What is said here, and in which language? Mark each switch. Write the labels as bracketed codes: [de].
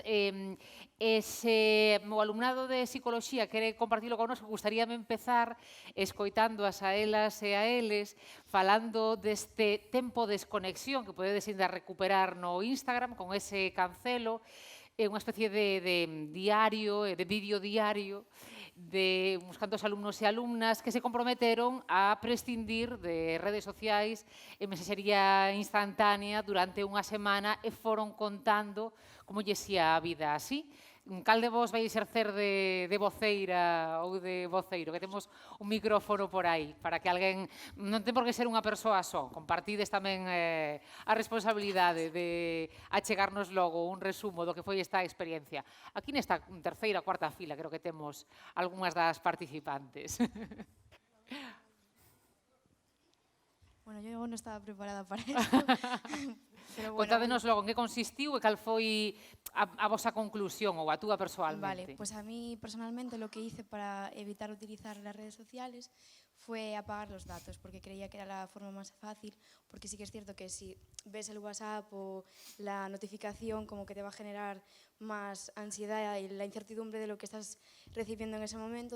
[gl] Se o alumnado de Psicoloxía quere compartilo connosco, gustaríame empezar escoitándoas a elas e a eles, falando deste tempo de desconexión que podedes ainda recuperar no Instagram con ese cancelo, unha especie de diario, de vídeo diario, de uns cantos alumnos e alumnas que se comprometeron a prescindir de redes sociais e mensaxería instantánea durante unha semana e foron contando como lles ia a vida así. Cal de vos vai exercer de voceira ou de voceiro? Que temos un micrófono por aí para que alguén... Non ten por que ser unha persoa só. Compartides tamén a responsabilidade de achegarnos logo un resumo do que foi esta experiencia. Aquí nesta terceira, cuarta fila creo que temos algunhas das participantes. Bueno, yo non estaba preparada para isto. Contádenos logo en que consistiu e cal foi a vosa conclusión ou a túa persoalmente. [es] Vale, pues a mí personalmente lo que hice para evitar utilizar las redes sociales fue apagar los datos, porque creía que era la forma más fácil, porque sí que es cierto que si ves el WhatsApp o la notificación, como que te va a generar más ansiedad y la incertidumbre de lo que estás recibiendo en ese momento.